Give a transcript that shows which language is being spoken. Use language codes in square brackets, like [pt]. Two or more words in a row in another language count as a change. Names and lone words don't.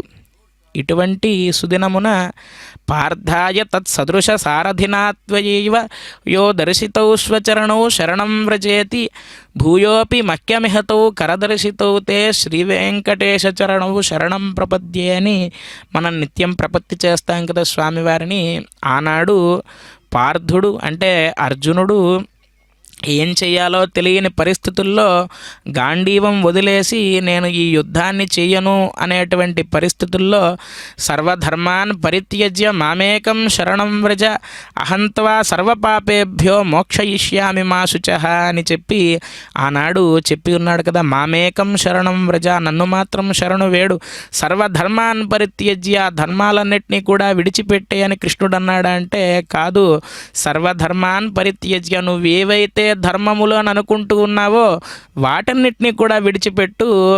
[te] ఇటువంటి సుదినమున [sa] పార్థాయ తత్సదృశ సారథినాత్వయైవ యో దర్శితౌ స్వచరణౌ శరణం వ్రజేతి భూయోపి మఖ్యమిహతౌ కరదర్శితౌ తే శ్రీవేంకటేశ చరణౌ శరణం ప్రపద్యే [te] అని మనం నిత్యం ప్రపత్తి చేస్తాం కదా స్వామివారిని. ఆనాడు పార్థుడు అంటే అర్జునుడు ఏం చెయ్యాలో తెలియని పరిస్థితుల్లో గాంధీవం వదిలేసి నేను ఈ యుద్ధాన్ని చెయ్యను అనేటువంటి పరిస్థితుల్లో [sa] సర్వధర్మాన్ పరిత్యజ్య మామేకం శరణం వ్రజ అహంత్వా సర్వపాపేభ్యో మోక్షయిష్యామి మా శుచః [te] అని చెప్పి ఆనాడు చెప్పి ఉన్నాడు కదా. [sa] మామేకం శరణం వ్రజ, [te] నన్ను మాత్రం శరణు వేడు, [sa] సర్వధర్మాన్ పరిత్యజ్య, [te] ధర్మాలన్నింటినీ కూడా విడిచిపెట్టే అని కృష్ణుడు అన్నాడా అంటే కాదు. [sa] సర్వధర్మాన్ పరిత్యజ్య, [te] నువ్వు ఏవైతే ధర్మములు అని అనుకుంటూ ఉన్నావో వాటన్నిటినీ కూడా విడిచిపెట్టు.